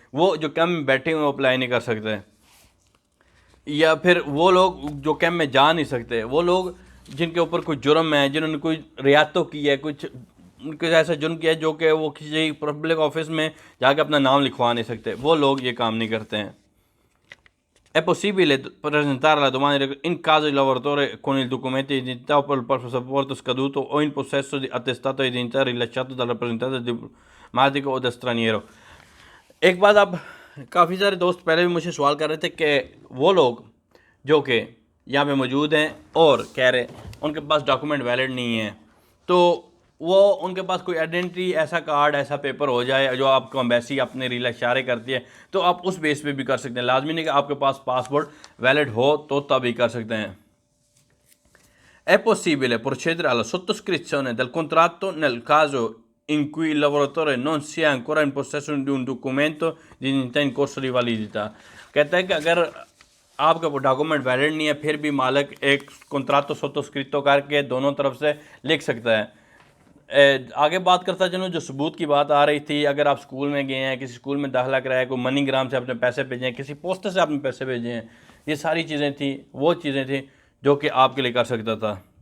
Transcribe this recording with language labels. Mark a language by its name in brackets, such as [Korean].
[Hindi] वो जो कैंप में बैठे हुए अप्लाई नहीं कर सकते, या फिर वो लोग जो कैंप में जा नहीं सकते, वो लोग जिनके ऊपर कुछ जुर्म है, जिन्होंने कोई रियायतों की है, कुछ ऐसा जुर्म किया है जो कि वो किसी पब्लिक ऑफिस में जाके अपना नाम लिखवा नहीं सकते, वो लोग ये काम नहीं करते हैं। [Italian] È possibile presentare la domanda in caso il lavoratore con il documento di identità o per il passaporto scaduto o in possesso di attestato di identità rilasciato dal rappresentante diplomatico o da straniero। [Hindi] एक बात आप काफ़ी सारे दोस्त पहले भी मुझे सवाल कर रहे थे कि वो लोग जो कि यहाँ पे मौजूद हैं और कह रहे उनके पास डॉक्यूमेंट वैलिड नहीं है, तो वो उनके पास कोई आइडेंटिटी ऐसा कार्ड ऐसा पेपर हो जाए जो आपको एम्बेसी अपने रील इशारे करती है, तो आप उस बेस पे भी कर सकते हैं। लाजमी नहीं कि आपके पास पासपोर्ट वैलिड हो तो तभी कर सकते हैं। [Italian] È possibile procedere alla sottoscrizione del contratto nel caso in cui il lavoratore non sia ancora in possesso di un documento di identità in corso di validità। [Hindi] कहता है कि अगर आपका वो डॉक्यूमेंट वैलिड नहीं है, फिर भी मालिक एक कॉन्ट्रातो सोटोस्क्रिप्टो करके दोनों तरफ से लिख सकता है। आगे बात करता चलूँ, जो सबूत की बात आ रही थी, अगर आप स्कूल में गए हैं, किसी स्कूल में दाखिला कराया, कोई मनीग्राम से अपने पैसे भेजे हैं, किसी पोस्टर से आपने पैसे भेजे हैं, ये सारी चीज़ें थी, वो चीज़ें थी जो कि आपके लिए कर सकता था।